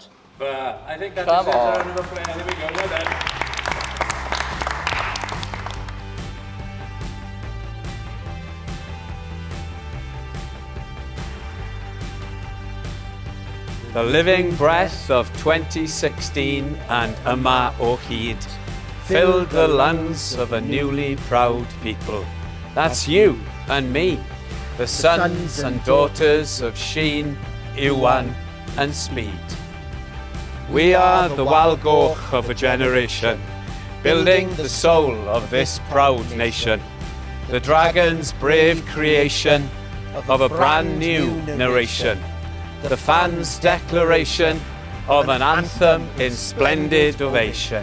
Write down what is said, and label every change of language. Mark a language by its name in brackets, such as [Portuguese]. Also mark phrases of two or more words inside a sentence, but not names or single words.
[English] But I think that is it. There we go, well done. The living breath of 2016 and yma o hyd filled the lungs of a newly proud people. That's you and me, the sons and daughters of Sheen, Iwan and Speed. We are the Wâl Goch of a generation, building the soul of this proud nation, the dragon's brave creation of a brand new narration, the fans' declaration of an anthem in splendid ovation.